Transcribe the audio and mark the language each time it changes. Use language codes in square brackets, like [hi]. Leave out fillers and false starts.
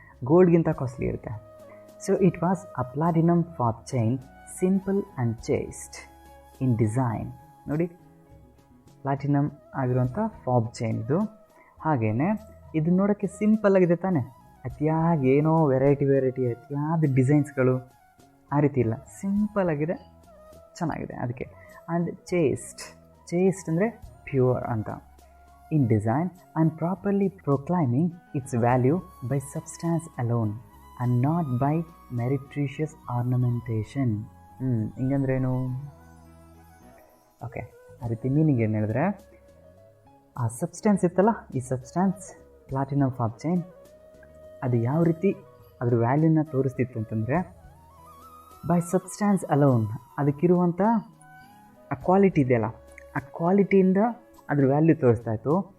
[kn] ಗೋಲ್ಡ್ಗಿಂತ costly ಇರುತ್ತೆ. [en] So it was a platinum fob chain, simple and chaste in design. [kn] ನೋಡಿ, platinum ಆಗಿರುವಂಥ ಫಾಪ್ chain ಇದು. ಹಾಗೆಯೇ ಇದು ನೋಡೋಕ್ಕೆ ಸಿಂಪಲ್ ಆಗಿದೆ ತಾನೆ, ಅತಿಯಾಗಿ ಏನೋ ವೆರೈಟಿ ಅತಿಯಾದ ಡಿಸೈನ್ಸ್ಗಳು ಆ ರೀತಿ ಇಲ್ಲ, ಸಿಂಪಲ್ ಆಗಿದೆ, ಚೆನ್ನಾಗಿದೆ ಅದಕ್ಕೆ. [en] and chaste [kn] ಅಂದರೆ ಪ್ಯೂರ್ ಅಂತ [en] in design and properly proclaiming its value by substance alone and not by meretricious ornamentation. [kn] ಹಿಂಗಂದ್ರೇನು? Okay, ಆ ರೀತಿ ಮೀನಿಂಗ್ ಏನು ಹೇಳಿದ್ರೆ, ಆ ಸಬ್ಸ್ಟೆನ್ಸ್ ಇತ್ತಲ್ಲ, ಈ ಸಬ್ಸ್ಟೆನ್ಸ್ ಪ್ಲಾಟಿನಮ್ ಫಾಪ್ ಚೈನ್, ಅದು ಯಾವ ರೀತಿ ಅದ್ರ ವ್ಯಾಲ್ಯೂನ ತೋರಿಸ್ತಿತ್ತು ಅಂತಂದರೆ, [en] by substance alone, [kn] ಅದಕ್ಕಿರುವಂಥ ಆ ಕ್ವಾಲಿಟಿ ಇದೆಯಲ್ಲ, ಆ ಕ್ವಾಲಿಟಿಯಿಂದ ಅದ್ರ ವ್ಯಾಲ್ಯೂ ತೋರಿಸ್ತಾ ಇತ್ತು.